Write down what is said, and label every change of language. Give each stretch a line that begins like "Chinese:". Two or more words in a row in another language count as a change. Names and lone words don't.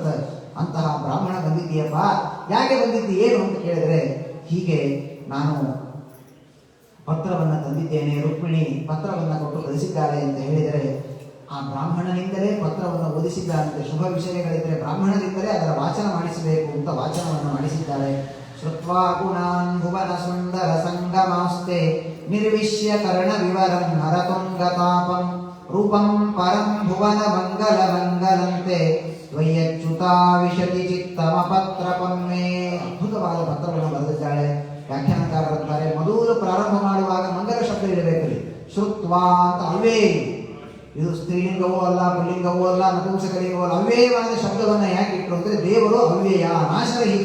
Kannada: ಅಂತಹ ಬ್ರಾಹ್ಮಣ ಬಂದಿದ್ದೀಯಪ್ಪ, ಯಾಕೆ ಬಂದಿದ್ದಿ ಏನು ಅಂತ ಕೇಳಿದ್ರೆ, ಹೀಗೆ ನಾನು ಪತ್ರವನ್ನು ತಂದಿದ್ದೇನೆ, ರುಕ್ಮಿಣಿ ಪತ್ರವನ್ನು ಕೊಟ್ಟು ಕಳಿಸಿದ್ದಾರೆ ಅಂತ ಹೇಳಿದರೆ ಆ ಬ್ರಾಹ್ಮಣನಿಂದಲೇ ಪತ್ರವನ್ನು ಓದಿಸಿದ್ದಾರಂತೆ. ಶುಭ ವಿಷಯಗಳಿದ್ದರೆ ಬ್ರಾಹ್ಮಣನಿಂದಲೇ ಅದರ ವಾಚನ ಮಾಡಿಸಬೇಕು ಅಂತ ವಾಚನವನ್ನು ಮಾಡಿಸಿದ್ದಾರೆ.
Sanskrit: श्रुत्वा गुणान् भुवन सुन्दर सङ्गमास्ते निर्विश्य कर्ण विवरं नरतुङ्गतापं रूपं परं भुवन मङ्गल मङ्गलन्ते त्वय्यच्युता विशति चित्तम पत्रपम्मे.
Kannada: ಅದ್ಭುತವಾದ ಪತ್ರವನ್ನು ಬರೆದಿದ್ದಾಳೆ. ವ್ಯಾಖ್ಯಾನಕಾರರಂತಾರೆ, ಮೊದಲು ಪ್ರಾರಂಭ ಮಾಡುವಾಗ ಮಂಗಲ ಶಬ್ದ ಇರಬೇಕಲ್ಲಿ. ಶ್ರುತ್ವಾ ಅಂತ ಅವ್ಯೇ, ಇದು ಸ್ತ್ರೀಲಿಂಗವೂ ಅಲ್ಲ, ಪುಲ್ಲಿಂಗವೂ ಅಲ್ಲ, ನಪುಂಸಕಲಿಂಗವೂ ಅಲ್ಲ, ಅವ್ಯಯವಾದ ಶಬ್ದವನ್ನು ಯಾಕೆ ಇಟ್ಟರು ಅಂದರೆ ದೇವರು ಅವ್ಯಯ, ನಾಶರಹಿತ.